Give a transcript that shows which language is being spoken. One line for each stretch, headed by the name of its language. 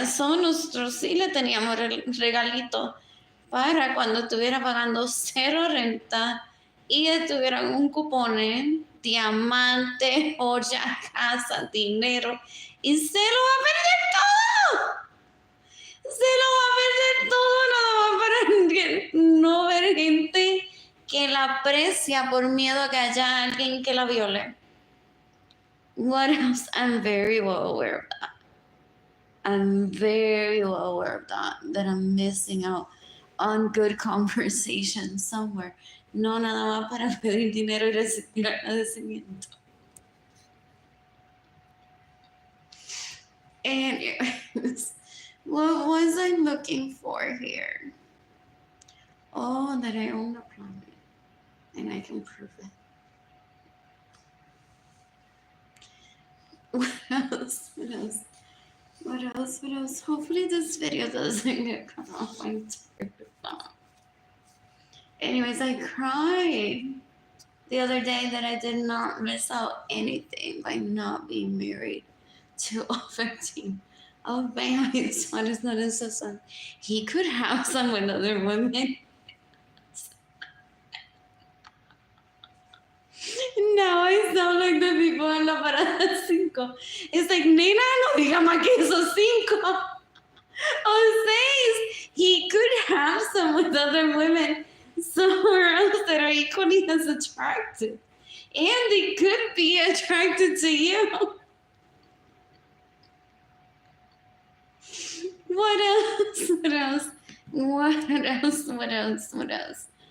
Spanish: Nosotros sí le teníamos regalito para cuando estuviera pagando 0 renta y estuvieran un cupón, diamante, joya, casa, dinero. Y se lo va a perder todo. Se lo va a perder todo nada más para no ver gente que la aprecia por miedo a que haya alguien que la viole.
English: What else? I'm very well aware of that. I'm very well aware of that I'm missing out on good conversation somewhere.
Spanish: No nada más para pedir dinero y recibir agradecimiento.
English: Anyways, what was I looking for here? Oh, that I own a planet and I can prove it. What else? What else? What else? What else? Hopefully this video doesn't get cut off my phone. Anyways, I cried the other day that I did not miss out anything by not being married to a victim of Benjamin Suárez Lorenzo's son. He could have some with other women. Now I sound like the people
Spanish: en
English: La Parada 5. It's like,
Spanish: nena, no diga más que esos 5 o 6.
English: He could have some with other women somewhere else that are equally as attractive. And they could be attracted to you. What else? What else? What else? What else? What else?